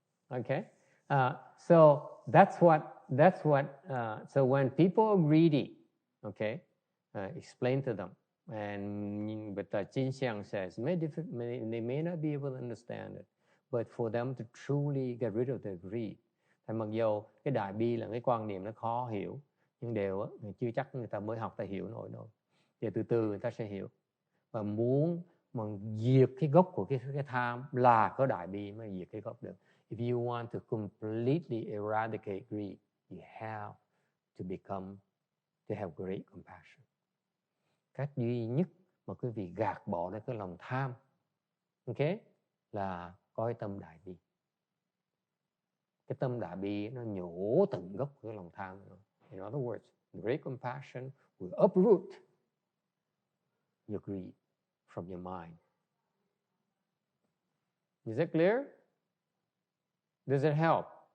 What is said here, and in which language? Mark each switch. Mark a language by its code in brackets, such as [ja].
[en] Okay? So that's what so when people are greedy, okay, explain to them. But Jin Xiang says, they may not be able to understand it, but for them to truly get rid of their greed. [vi] Thì mặc dù cái đại bi là cái quan niệm nó khó hiểu, nhưng chưa chắc người ta mới học ta hiểu nổi đâu. Thì từ từ người ta sẽ hiểu. Và muốn mà diệt cái gốc của cái tham là có đại bi mới diệt cái gốc được. [en] If you want to completely eradicate greed, you have to have great compassion. [vi] Cách duy nhất mà quý vị gạt bỏ được cái lòng tham, okay, là có cái tâm đại bi. Cái tâm đại bi nó nhổ tận gốc của cái lòng tham. [en] In other words, great compassion will uproot your greed from your mind. Is it clear? Does it help?